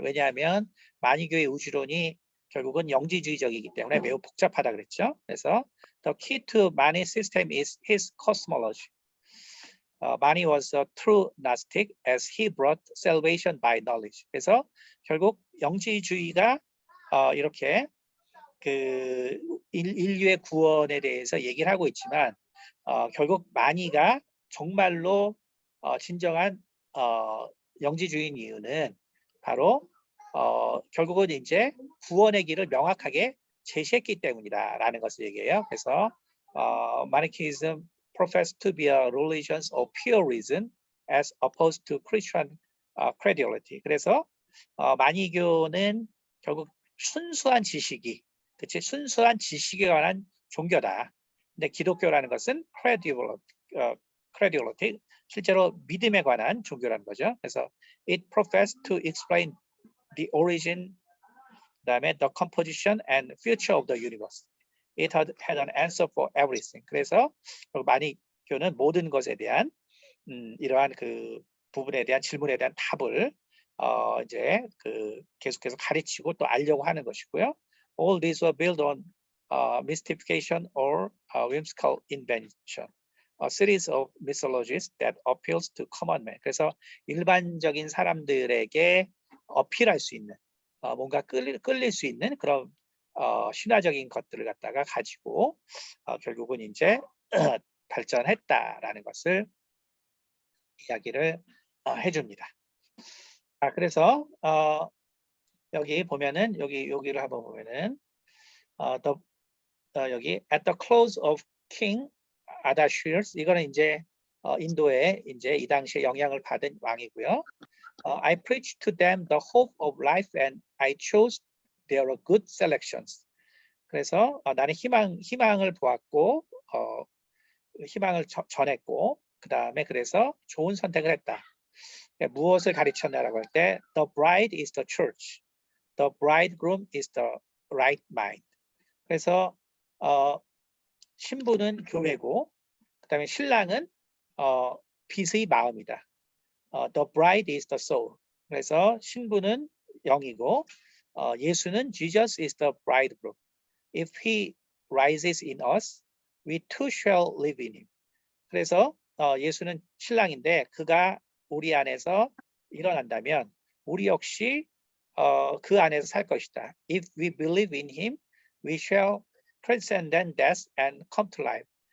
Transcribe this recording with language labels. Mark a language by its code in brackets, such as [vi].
[ko] 왜냐하면 마니교의 우주론이 결국은 영지주의적이기 때문에 매우 복잡하다 그랬죠. 그래서 [en] the key to Mani system is his cosmology. Mani was a true Gnostic as he brought salvation by knowledge. [ko] 그래서 결국 영지주의가 이렇게 그 인류의 구원에 대해서 얘기를 하고 있지만 결국 마니가 정말로 진정한 영지주의인 이유는 바로 결국은 이제 구원의 길을 명확하게 제시했기 때문이다라는 것을 얘기해요. 그래서 [en] Manichaeism professed to be a religion of pure reason as opposed to Christian credulity. [ko] 그래서 마니교는 결국 순수한 지식이, 그치? 순수한 지식에 관한 종교다. 근데 기독교라는 것은 credulity, 실제로 믿음에 관한 종교라는 거죠. 그래서 [en] it professed to explain the origin, [ko] 그다음에 [en] the composition and future of the universe. It had an answer for everything. [ko] 그래서 마니교는 모든 것에 대한 이러한 그 부분에 대한 질문에 대한 답을 이제 그 계속해서 가르치고 또 알려고 하는 것이고요. [en] All these were built on mystification or whimsical invention. A series of mythologies that appeals to common man. [ko] 그래서 일반적인 사람들에게 어필할 수 있는 뭔가 끌릴 수 있는 그런 신화적인 것들을 갖다가 가지고 결국은 이제 발전했다라는 것을 이야기를 해줍니다. 그래서 여기 보면은 여기를 한번 보면은 여기 [en] at the close of King Ardashir, [ko] 이거는 이제 인도에 이제 이 당시에 영향을 받은 왕이고요. [en] I preached to them the hope of life and I chose their good selections. [ko] 그래서 나는 희망을 보았고 희망을 전했고 그 다음에 그래서 좋은 선택을 했다. 무엇을 가르쳤냐라고 할 때 [en] the bride is the church, the bridegroom is the right mind. [ko] 그래서 신부는 교회고 그 다음에 신랑은 빛의 마음이다. [en] The bride is the soul. [ko] 그래서 신부는 영이고 예수는 [en] Jesus is the bridegroom. If he rises in us, we too shall live in him. [ko] 그래서 예수는 신랑인데 그가 우리 안에서 일어난다면 우리 역시 그 안에서 살 것이다. [en] If we believe in him, we shall transcend death and come to life.